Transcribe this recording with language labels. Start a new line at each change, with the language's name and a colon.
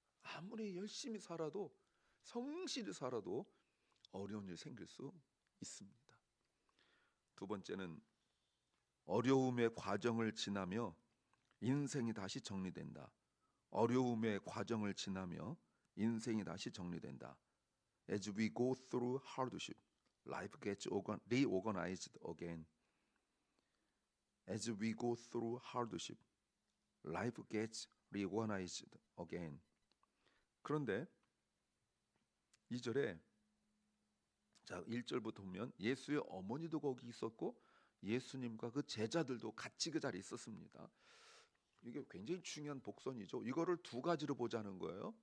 Korean: 아무리 열심히 살아도 성실히 살아도 어려운 일 생길 수 있습니다. 두 번째는 어려움의 과정을 지나며 인생이 다시 정리된다. 어려움의 과정을 지나며 인생이 다시 정리된다.
English: As we go through hardship, life gets reorganized again. As we go through hardship, life gets reorganized again.
Korean: 그런데 2절에 자 1절부터 보면 예수의 어머니도 거기 있었고 예수님과 그 제자들도 같이 그 자리에 있었습니다. 이게 굉장히 중요한 복선이죠. 이거를 두 가지로 보자는 거예요.